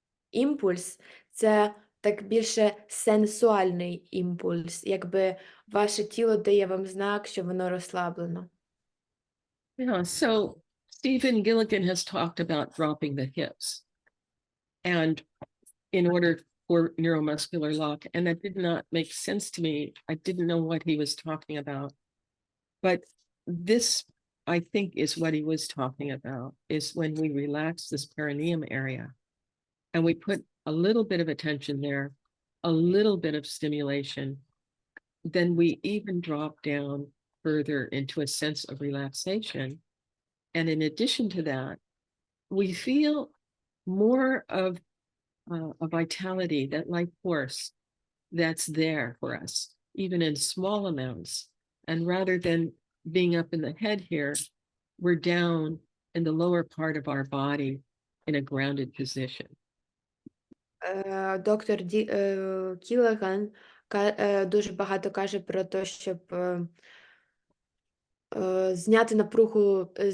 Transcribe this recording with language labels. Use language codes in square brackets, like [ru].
[uk] імпульс, це так більше сенсуальний імпульс, якби ваше тіло дає вам знак, що воно розслаблено. [en] Yeah, so Stephen Gilligan has talked about dropping the hips and in order for neuromuscular lock, and that did not make sense to me. I didn't know what he was talking about, but this, I think, is what he was talking about, is when we relax this perineum area and we put a little bit of attention there, a little bit of stimulation, then we even drop down further into a sense of relaxation. And in addition to that, we feel more of a vitality, that life force that's there for us, even in small amounts. And rather than being up in the head here, we're down in the lower part of our body in a grounded position. [uk] Доктор Кілеган дуже багато каже про те, щоб зняти напругу